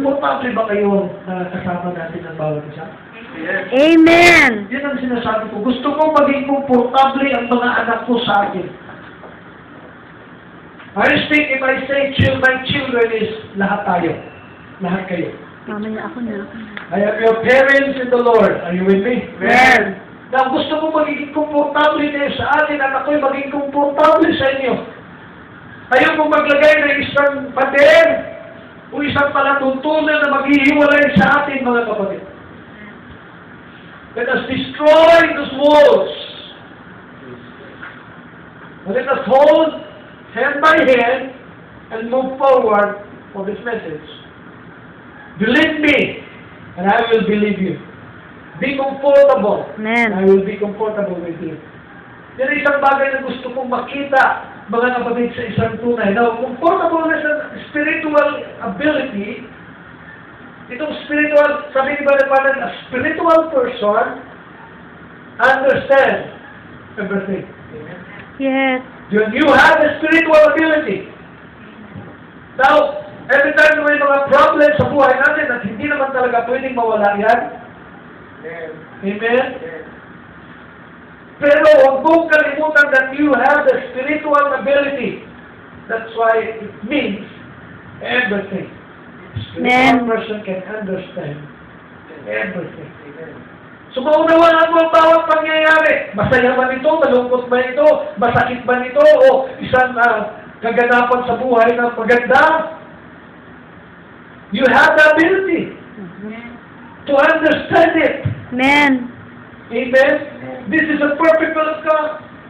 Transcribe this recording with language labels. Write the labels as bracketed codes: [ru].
[tl] Komportable ba kayo na kasama natin ang bawat isa? [en] Yes. Amen. [tl] Yan ang sinasabi ko. Gusto ko maging komportable ang mga anak ko sa akin. [en] I think if I say my children is [tl] lahat tayo. Lahat kayo. Mamaya ako na. [en] I am your parents in the Lord. Are you with me? Amen. [tl] Na gusto ko magiging komportable din sa atin at ako'y maging komportable sa inyo. Ayaw mo maglagay ng isang pader o isang palatuntunan na maghihiwalay sa atin, mga kapatid. [en] Let us destroy those walls Let us hold hand by hand and move forward for this message. Believe me, and I will believe you. Be comfortable, and I Amen. will be comfortable with you. [tl] Yan ang isang bagay na gusto kong makita, mga kapatid, sa isang tunay. [en] Now, comfortableness and spiritual ability, [tl] itong spiritual, sabi ni [en] Brother Panan, a spiritual person understands everything. Yes. You have the spiritual ability. [tl] Now, every time may mga problems sa buhay natin at hindi naman talaga pwedeng mawala yan. Amen? Pero huwag mong kalimutan [en] that you have the spiritual ability. That's why it means everything. Spiritual person can understand everything. [tl] So maunawaan mo ang bawat pangyayari. Masaya ba nito? Malungkot ba ito? Masakit ba nito? O isang kaganapan sa buhay na maganda? [en] You have the ability to understand it. Amen. Amen? This is a perfect will of God.